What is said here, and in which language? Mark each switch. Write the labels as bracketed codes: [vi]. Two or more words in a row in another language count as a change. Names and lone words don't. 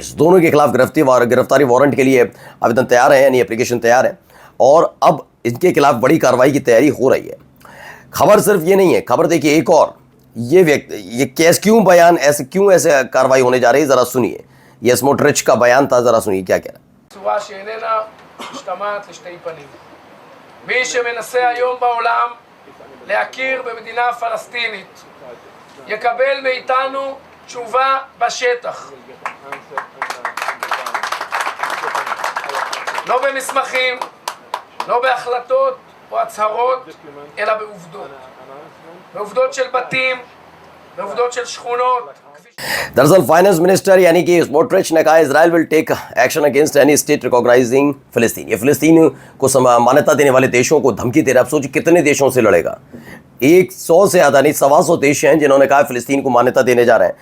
[hi] दोनों के खिलाफ गिरफ्तारी वारंट के लिए आवेदन तैयार है, यानी एप्लीकेशन तैयार है और अब इनके खिलाफ बड़ी कार्रवाई की तैयारी हो रही है। खबर सिर्फ ये नहीं है, खबर देखिए एक और, ये केस क्यों ऐसे कार्रवाई होने जा रही है, जरा सुनिए। ये स्मोट्रिच का बयान था, जरा सुनिए क्या कह रहा है। [he] צורה שאיננה משתמעת לשתי פנים. מי שמנסה היום בעולם להכיר במדינה פלסטינית יקבל מאיתנו תשובה בשטח. לא במסמכים, לא בהחלטות או הצהרות, אלא בעובדות. בעובדות של בתים, בעובדות של שכונות. [hi] दरअसल [en] finance minister [hi] यानी कि स्मोट्रिच ने कहा [en] Israel will take action against any state recognizing Palestine. [hi] ये फिलिस्तीन को मान्यता देने वाले देशों को धमकी दे रहा है। आप सोचिए कितने देशों से लड़ेगा। 100 से ज़्यादा नहीं, 125 देश हैं जिन्होंने कहा फिलिस्तीन को मान्यता देने जा रहे हैं।